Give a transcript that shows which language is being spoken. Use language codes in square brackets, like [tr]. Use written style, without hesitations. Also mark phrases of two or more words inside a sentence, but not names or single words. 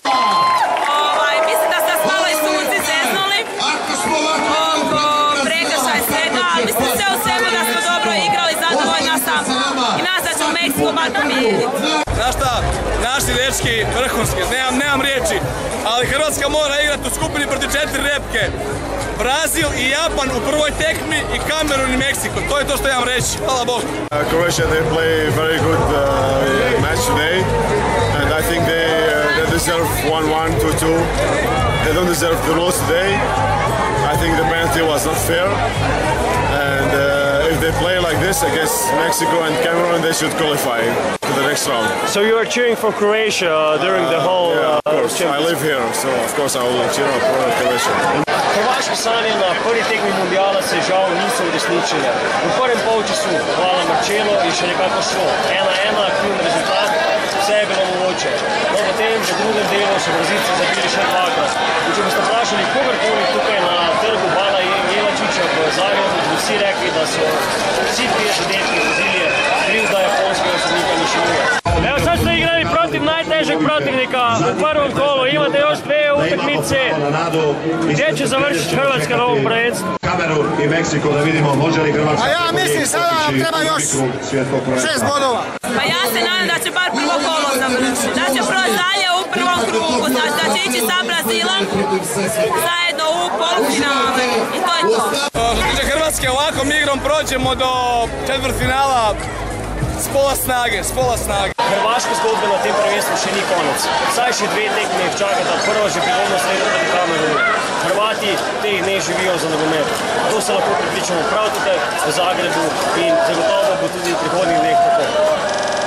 [hr] Mislim da ste malo i suci zeznuli oko prekršaja svega, ali mislim sve u svemu da smo dobro igrali, zadovoljna sam i nas da ćemo Meksiko bar pobijediti. Znaš šta, naši dečki vrhunski, nemam riječi, ali Hrvatska mora igrati u skupini protiv 4 repke. Brazil i Japan u prvoj tekmi i Kamerun i Meksiko. To je to što imam reći. Hvala Bogu. [en] Croatia, they play very good match today, and I think they deserve 1-1, 2-2. They don't deserve the loss today. I think the penalty was not fair, and if they play like this against Mexico and Cameroon, they should qualify to the next round. So you are cheering for Croatia during the whole of course. I live here, so of course I will cheer for Croatia. [sl] Hrvaški sanje na prvi tekmi mundijala se žal niso uresničile. V prvem polčasu hvala Marčelo in še nekako šlo. 1:1, aktivni rezultat, vse je bilo mogoče. No, potem v drugem delu so Brazilci zabili še dvakrat. In če boste vprašali kogarkoli tukaj na trgu Bana Jelačića v Zagrebu, bi vsi rekli, da so vsi trije zadetki Brazilije krivda japonskega sodnika Nišimura. [hr] Evo sad ste igrali protiv najtežeg protivnika u prvom kolu, imate još 2 utakmice. Gdje će završiti Hrvatska na ovom prvenstvu? Kamerun i Meksiko, da vidimo može li Hrvatska... A ja mislim sada nam treba još 6 bodova. Pa ja se nadam da će bar prvo kolo završiti, da će proći dalje u prvom krugu, znači da će ići sa Brazilom zajedno u polufinale i to je to. Što se tiče Hrvatske, ovakvom igrom prođemo do četvrtfinala s pola snage. [sl] Hrvaška zgodba na tem prvenstvu še ni konec. Saj še 2 tekme jih čakata, prva že prihodnost leta proti Kamerunu. Hrvati teh dneh živijo za nogomet. To se lahko pripričamo prav tukaj v Zagrebu in zagotovo bo tudi v prihodnjih dneh tako.